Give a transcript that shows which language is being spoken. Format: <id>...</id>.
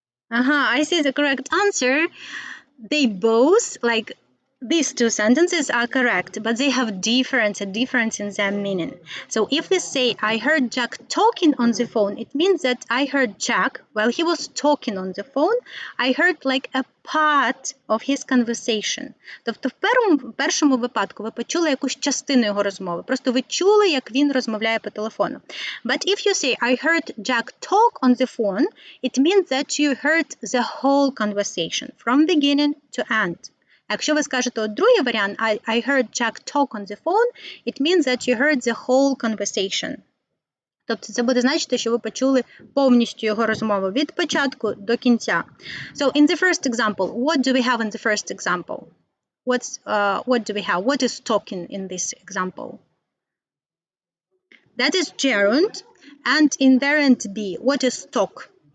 <en>I see the correct answer. They both, these two sentences are correct, but they have a difference in their meaning. So if we say, I heard Jack talking on the phone, it means that I heard Jack, while he was talking on the phone, I heard a part of his conversation.</en> <uk>Тобто в першому випадку ви почули якусь частину його розмови. Просто ви чули, як він розмовляє по телефону.</uk> <en>But if you say, I heard Jack talk on the phone, it means that you heard the whole conversation from beginning to end.</en> <uk>Якщо ви скажете другий варіант,</uk> <en>I heard Jack talk on the phone, it means that you heard the whole conversation.</en> <uk>Тобто це буде значити, що ви почули повністю його розмову від початку до кінця.</uk> <en>So in the first example, what do we have in the first example? What do we have? What is talking in this example? That is gerund, and in variant B, what is talk?</en>